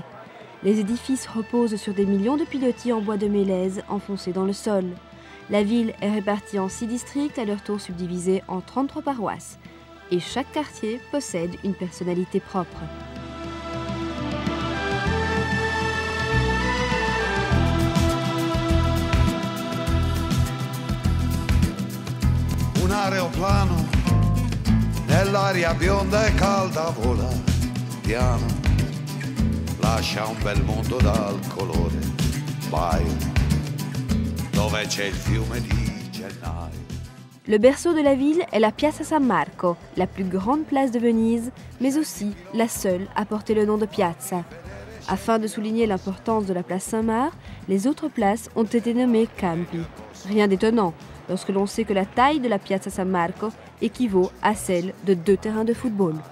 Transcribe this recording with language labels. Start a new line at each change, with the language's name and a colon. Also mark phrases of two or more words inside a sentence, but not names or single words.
French: Les édifices reposent sur des millions de pilotis en bois de mélèze enfoncés dans le sol. La ville est répartie en 6 districts à leur tour subdivisés en 33 paroisses. Et chaque quartier possède une personnalité propre.
Italian: Un aeroplano nell'aria bionda e calda vola piano, lascia un bel mondo dal colore baio, dove c'è il fiume di gennaio.
French: Le berceau de la ville est la Piazza San Marco, la plus grande place de Venise, mais aussi la seule à porter le nom de piazza. Afin de souligner l'importance de la place Saint-Marc, les autres places ont été nommées Campi. Rien d'étonnant, lorsque l'on sait que la taille de la Piazza San Marco équivaut à celle de 2 terrains de football.